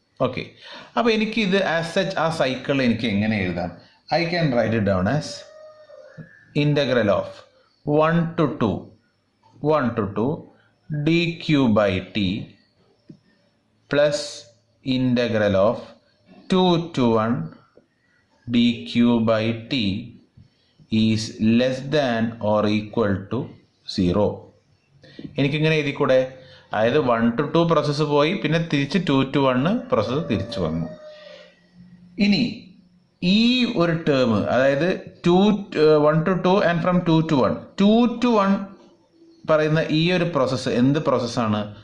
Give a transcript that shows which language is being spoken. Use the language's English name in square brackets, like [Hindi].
[Malayalam] Okay, അപ്പോൾ എനിക്കിത് as such ആ സൈക്കിൾ എനിക്ക് എങ്ങനെ എഴുതാം? [English] I can write it down as integral of 1 to 2 dq by t plus integral of 2 to 1 dq by t is less than or equal to 0. [Malayalam] എനിക്കിങ്ങനെ എഴുതിക്കൂടെ? അതായത് 1 to 2 process പോയി, പിന്നെ തിരിച്ച് 2 to 1 പ്രോസസ്സ് തിരിച്ചു വന്നു. ഇനി ഈ ഒരു ടേം, അതായത് 1 to 2 and from 2 to 1 2 to 1 പറയുന്ന ഈ ഒരു പ്രോസസ്സ് എന്ത് പ്രോസസ്സാണ്?